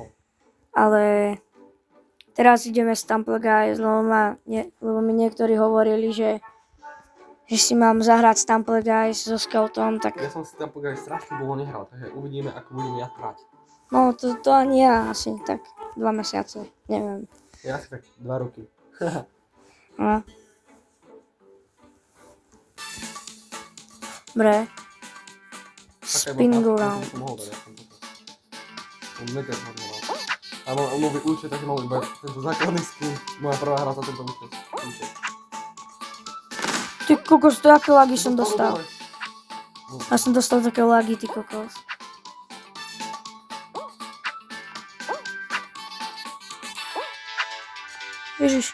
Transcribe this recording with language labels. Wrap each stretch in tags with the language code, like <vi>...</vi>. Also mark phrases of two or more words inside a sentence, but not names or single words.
<sk>Ale teraz ideme Stumble Guys, lebo mi niektorí hovorili, že si mám zahrať Stumble Guys so Skeletom, tak... Ja som si tam Guys strašne dlho nehral, takže uvidíme, ako budem ja hrať. No, to ani ja asi, tak 2 mesiace, neviem. Ja asi tak 2 roky. No. Dobre.</sk> <en>Spinning around.</en> <sk>Som mega zhodnoval. A mám nový účet, takže mám iba tento základný skin. Moja prvá hra za tento účet. Ty kokos, to aké lagy som dostal. Ja som dostal také lagy, ty kokos. Ježiš.</sk>